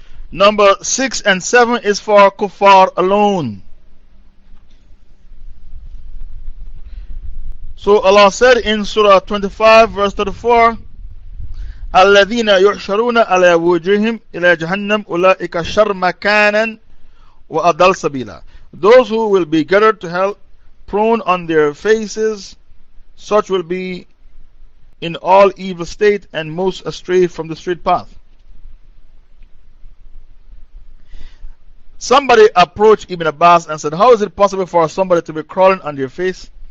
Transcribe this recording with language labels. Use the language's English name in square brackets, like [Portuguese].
[English] Number 6 and 7 is for kuffar alone. So Allah said in Surah 25, verse 34, [Arabic] الَّذِينَ يُحْشَرُونَ عَلَى وُجُوهِهِمْ إِلَى جَهَنَّمْ أُولَٰئِكَ شَرٌّ مَكَانًا وَأَضَلُّ سَبِيلًا. [English] Those who will be gathered to hell, prone on their faces, such will be in all evil state and most astray from the straight path. Somebody approached Ibn Abbas and said, how is it possible for somebody to be crawling on their face?